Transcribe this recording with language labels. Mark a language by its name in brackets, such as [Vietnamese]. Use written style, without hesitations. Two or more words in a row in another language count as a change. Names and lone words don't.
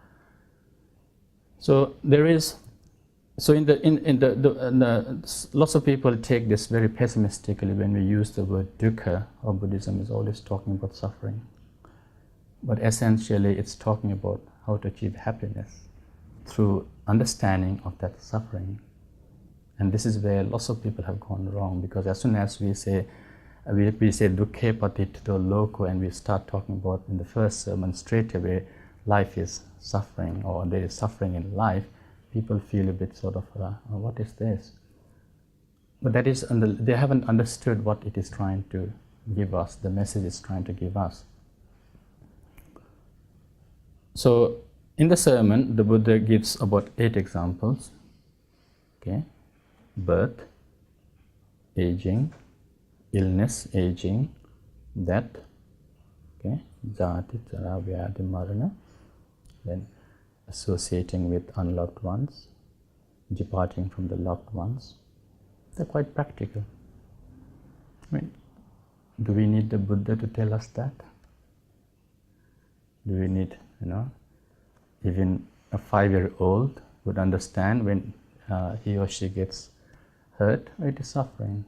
[English] So there is, so in the lots of people take this very pessimistically when we use the word dukkha, or Buddhism is always talking about suffering. But essentially it's talking about how to achieve happiness through understanding of that suffering. And this is where lots of people have gone wrong, because as soon as we say we say [Pali] dukkhe patitto loko, [English] and we start talking about in the first sermon straight away life is suffering, or there is suffering in life, people feel a bit sort of, what is this? But that is, they haven't understood what it is trying to give us, the message it's trying to give us. So in the sermon, the Buddha gives about 8 examples. Okay, birth, aging, illness, aging, death, [Pali] okay, jati, jara, vyadhi, marana, [English] then associating with unloved ones, departing from the loved ones. They're quite practical. I mean, do we need the Buddha to tell us that? Do we need, even a 5-year-old would understand when he or she gets hurt, it is suffering.